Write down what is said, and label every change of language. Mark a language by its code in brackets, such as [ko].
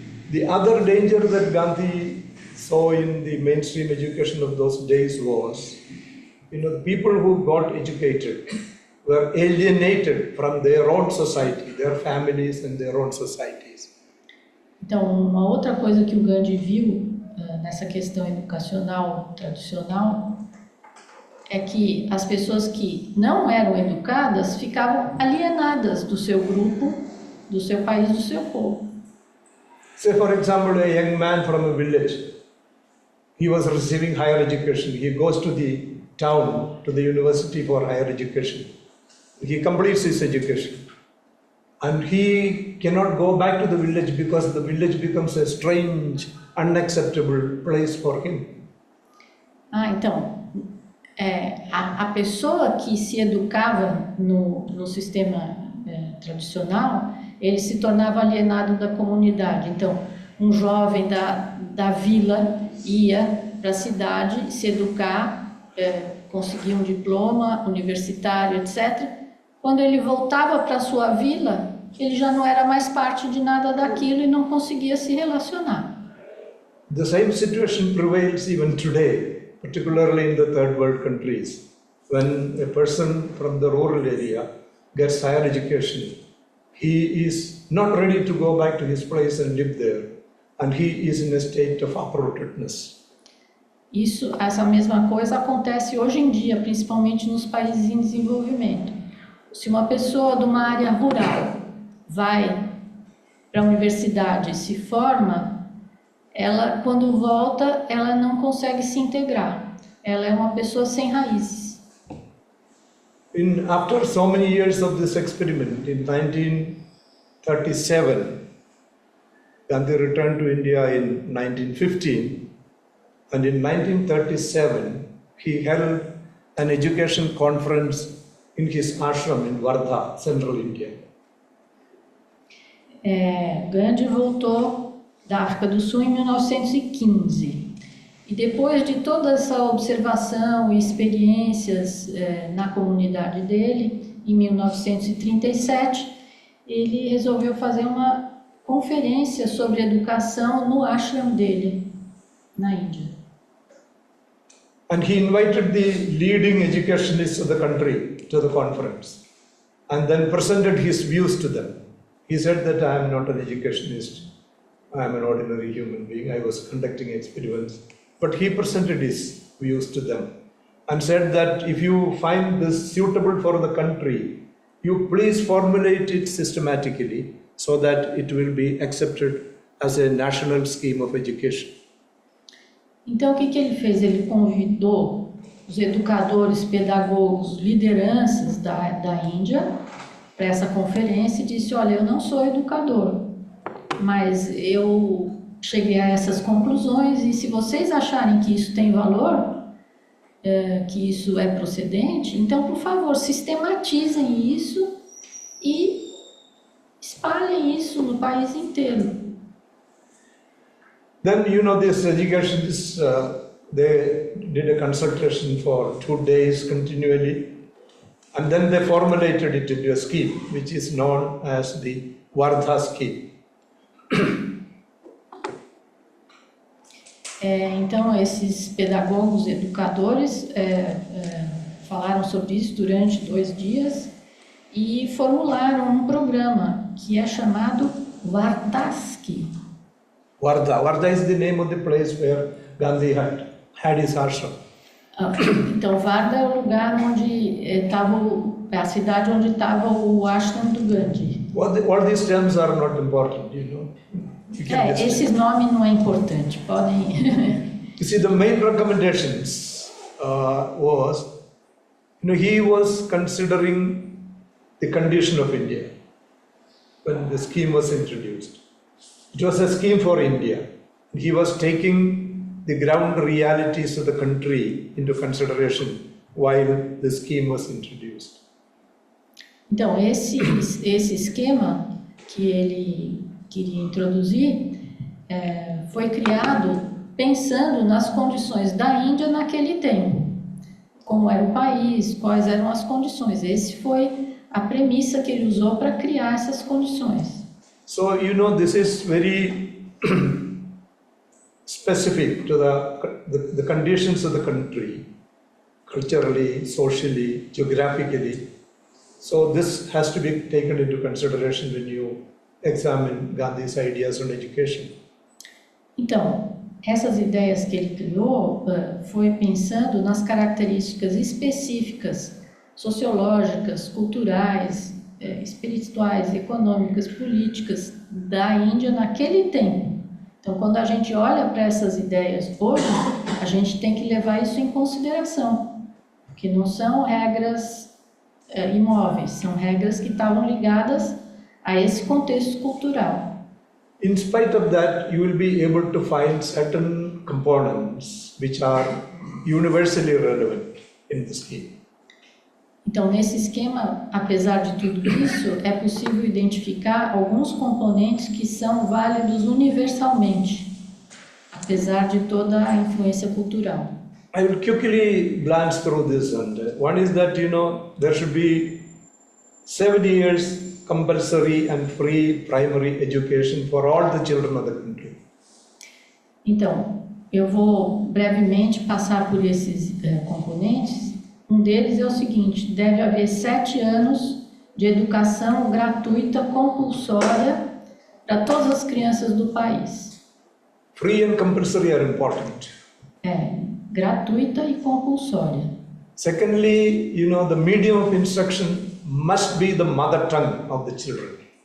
[en] The other danger that Gandhi saw in the mainstream education of those days was you know, the people who got educated were alienated from their own society, their families and their own societies. [pt] Então, uma outra coisa que o Gandhi viu nessa questão educacional tradicional é que as pessoas que não eram educadas ficavam alienadas do seu grupo, do seu país, do seu povo. [en] Say, for example, a young man from a village, he was receiving higher education. He goes to the town, to the university for higher education. He completes his education. And he cannot go back to the village because the village becomes a strange, unacceptable place for him. [pt] Então, a pessoa que se educava no sistema tradicional, ele se tornava alienado da comunidade. Então, um jovem da vila ia para a cidade se educar, conseguir um diploma universitário, etc. Quando ele voltava para a sua vila, ele já não era mais parte de nada daquilo e não conseguia se relacionar. [en] The same situation prevails even today, particularly in the third world countries. When a person from the rural area gets higher education, he is not ready to go back to his place and live there, and he is in a state of uprootedness. [pt] Essa mesma coisa acontece hoje em dia, principalmente nos países em desenvolvimento. Se uma pessoa de uma área rural vai para a universidade e se forma, ela, quando volta, ela não consegue se integrar. Ela é uma pessoa sem raízes. [en] After so many years of this experiment, in 1937, Gandhi returned to India in 1915, and in 1937, he held an education conference in his ashram in Wardha, central India. [pt] Gandhi voltou da África do Sul em 1915 e depois de toda essa observação e experiências na comunidade dele, em 1937, ele resolveu fazer uma conferência sobre educação no ashram dele, na Índia. [en] And he invited the leading educationists of the country to the conference and then presented his views to them. He said that I am not an educationist, I am an ordinary human being, I was conducting experiments. But he presented his views to them and said that if you find this suitable for the country, you please formulate it systematically so that it will be accepted as a national scheme of education. [pt] Então, o que ele fez? Ele convidou os educadores, pedagogos, lideranças da Índia para essa conferência e disse: olha, eu não sou educador, mas eu cheguei a essas conclusões e se vocês acharem que isso tem valor, que isso é procedente, então, por favor, sistematizem isso e espalhem isso no país inteiro. [en] Then, you know, these educationists, they did a consultation for 2 days continually, and then they formulated it into a scheme, which is known as the Wardha scheme. [pt] Então, esses pedagogos, educadores, falaram sobre isso durante 2 dias e formularam um programa que é chamado Wardha Scheme. [en] Wardha is the name of the place where Gandhi had his ashram. [pt] Então, Wardha é o lugar onde estava, a cidade onde estava o ashram do Gandhi. [en] All these terms are not important, you know. [pt] Esses nomes não é importante, podem... [en] You see, the main recommendations was, you know, he was considering the condition of India when the scheme was introduced. It was a scheme for India. He was taking the ground realities of the country into consideration while the scheme was introduced. [pt] Então, esse esquema que ele queria introduzir foi criado pensando nas condições da Índia naquele tempo. Como era o país, quais eram as condições. Esse foi a premissa que ele usou para criar essas condições. [en] So, you know, this is very specific to the conditions of the country. culturally, socially, geographically. So this has to be taken into consideration when you examine Gandhi's ideas on education. [pt] Então, essas ideias que ele criou foi pensando nas características específicas, sociológicas, culturais, espirituais, econômicas, políticas da Índia naquele tempo. Então, quando a gente olha para essas ideias hoje, a gente tem que levar isso em consideração, porque não são regras imóveis, são regras que estavam ligadas a esse contexto cultural. [en] In spite of that, you will be able to find certain components which are universally relevant in the scheme. [pt] Então, nesse esquema, apesar de tudo isso, é possível identificar alguns componentes que são válidos universalmente, apesar de toda a influência cultural. [en] I will quickly glance through this, and one is that there should be 7 years compulsory and free primary education for all the children of the country. [pt] Então, eu vou brevemente passar por esses componentes. Um deles é o seguinte: deve haver 7 anos de educação gratuita compulsória para todas as crianças do país. [en] Free and compulsory are important. [pt] Gratuita e compulsória. [en] Secondly, the medium of instruction must be the mother tongue of the children.